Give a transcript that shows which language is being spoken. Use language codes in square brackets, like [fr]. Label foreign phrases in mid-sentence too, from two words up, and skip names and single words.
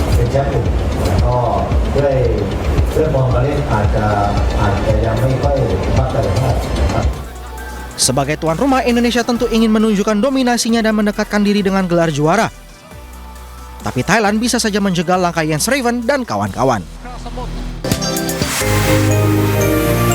[th] แชมป์อยู่ก็ด้วยมองการเล่นอาจจะยังไม่ค่อยมั่นใจเท่าไหร่ครับ [id] Sebagai tuan rumah, Indonesia tentu ingin menunjukkan dominasinya dan mendekatkan diri dengan gelar juara. Tapi Thailand bisa saja menjegal langkah Jens Raven dan kawan-kawan.